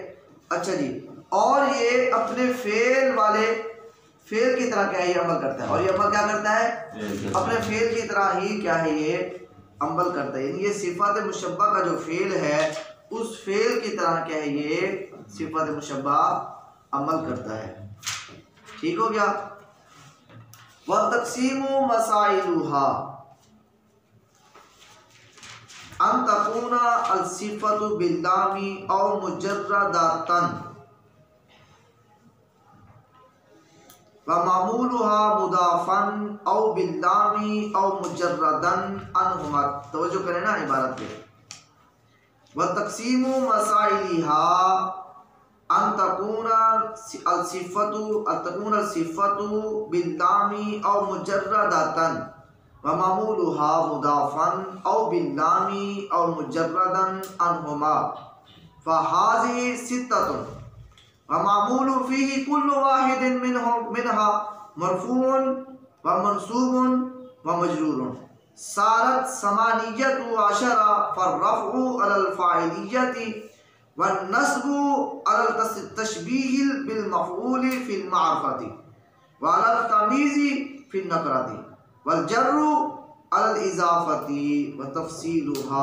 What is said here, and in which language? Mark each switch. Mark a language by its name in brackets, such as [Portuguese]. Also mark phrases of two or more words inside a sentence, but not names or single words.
[Urdu] اچھا جی، اور یہ اپنے فعل والے فعل کی طرح کیا ہے یہ عمل کرتا ہے، اور یہ عمل کیا کرتا ہے اپنے فعل کی طرح ہی کیا ہے یہ عمل کرتا ہے. یعنی یہ صفت مشبہ کا جو فعل ہے اس فعل کی طرح کیا ہے یہ صفت مشبہ عمل کرتا ہے. ٹھیک ہو گیا. [Arabic] و تقسیم مسائلها أن تكون الصفة باللام أو مجردة و معمولها مضافا أو باللام أو مجردا عنهما. [Urdu] توجہ کریں نا عبارت پے. [Arabic] و تقسيم مسائلها أن تكون الصفة باللام أو مجردة و معمولها مضافا أو باللام أو مجردا عنهما فهذه ستة و معمول فيه كل واحد منها مرفوع و منصوب و مجرور صارت ثمانية عشر فالرفع على الفاعلية و النصب على التشبيه بالمفعول في المعرفة و على التمييز في النكرة والجر على الإضافة و تفصيلها.